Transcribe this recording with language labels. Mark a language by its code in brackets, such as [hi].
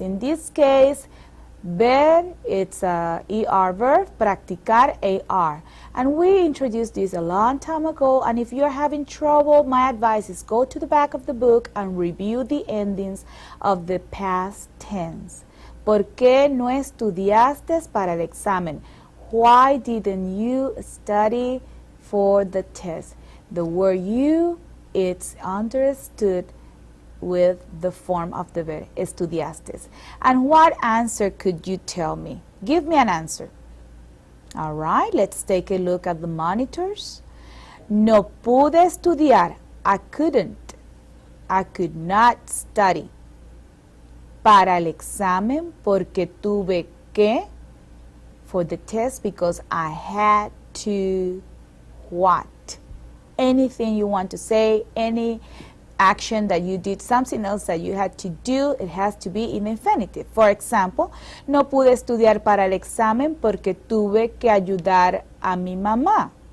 [en] In this case, ver, it's a ER verb, practicar, AR. And we introduced this a long time ago, and if you're having trouble, my advice is go to the back of the book and review the endings of the past tense. [es] ¿Por qué no estudiaste para el examen? [en] Why didn't you study for the test? The word you, it's understood with the form of the verb, estudiaste. And what answer could you tell me? Give me an answer. All right, let's take a look at the monitors. [es] No pude estudiar. [en] I couldn't. I could not study [es] para el examen porque tuve que, [en] for the test, because I had to what? Anything you want to say, any action that you did, something else that you had to do, it has to be in infinitive. For example, [es] no pude estudiar para el examen porque tuve que ayudar a mi mamá.